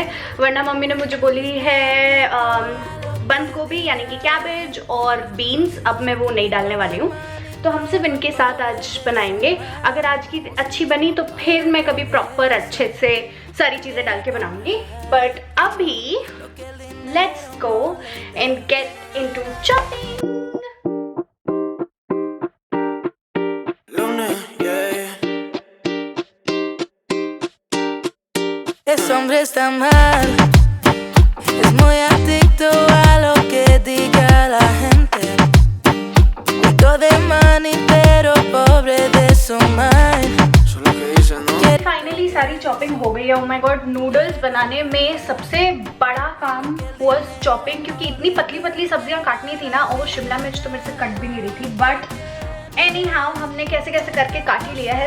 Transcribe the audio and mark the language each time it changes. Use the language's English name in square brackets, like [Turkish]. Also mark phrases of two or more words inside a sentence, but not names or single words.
[Hindi] वरना मम्मी ने मुझे बोली है बंद गोभी यानी कि कैबेज और बीन्स, अब मैं वो नहीं डालने वाली हूँ। तो हम सिर्फ इनके साथ आज बनाएंगे। अगर आज की अच्छी बनी तो फिर मैं कभी प्रॉपर अच्छे से सारी चीज़ें डाल के बनाऊँगी, बट अभी [English] let's go and get into chopping. [Spanish] Ese hombre está mal, es muy adicto a lo que diga la gente. Rico de money pero pobre de su mind. [Hindi] फाइनली सारी चॉपिंग हो गई है। [English] oh my god, [Hindi] नूडल्स बनाने में सबसे बड़ा काम [English] was chopping, [Hindi] क्योंकि इतनी पतली पतली सब्जियां काटनी थी ना, और शिमला मिर्च तो मेरे से कट भी नहीं रही थी, [English] but anyhow [Hindi] हमने कैसे कैसे करके काट ही लिया है।